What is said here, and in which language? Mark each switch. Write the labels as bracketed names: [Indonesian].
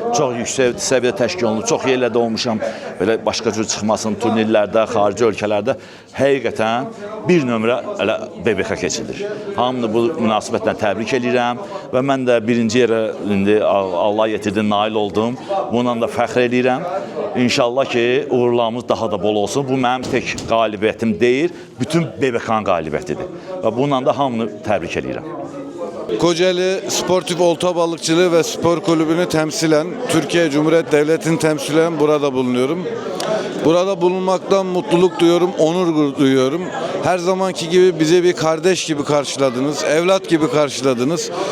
[Azerbaijani] Çox yüksək səviyyədə təşkil olunub, çox yerlərdə olmuşam. Belə başqa cür çıxmasın turnirlərdə, xarici ölkələrdə həqiqətən bir nömrə elə BBK keçilir. Hamını bu münasibətlə təbrik edirəm və mən də birinci yerə indi Allah yetirdi, nail oldum. Bununla da fəxr edirəm. İnşallah ki, uğurlarımız daha da bol olsun. Bu mənim tək qalibiyyətim deyil, bütün BBK-nın qalibiyyətidir. Və bununla da hamını təbrik edirəm. [Turkish] Kocaeli Sportif Olta Balıkçılığı ve Spor Kulübü'nü temsilen, Türkiye Cumhuriyet Devleti'ni temsilen burada bulunuyorum. Burada bulunmaktan mutluluk duyuyorum, onur duyuyorum. Her zamanki gibi bize bir kardeş gibi karşıladınız, evlat gibi karşıladınız.